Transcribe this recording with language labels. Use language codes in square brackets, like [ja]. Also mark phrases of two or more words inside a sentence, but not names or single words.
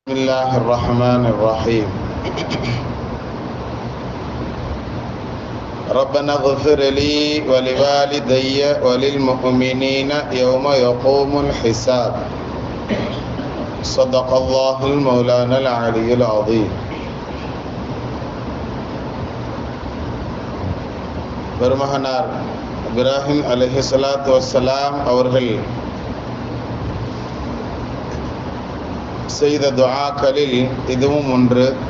[ar] بسم الله الرحمن الرحيم ربنا اغفر لي ولوالدي وللمؤمنين يوم يقوم الحساب صدق الله المولانا العلي العظيم. [ta] பெருமகனார் இப்ராஹிம் [ar] عليه الصلاة والسلام [ta] அவர்கள் செய்த துஆக்களில் இதுவும் ஒன்று.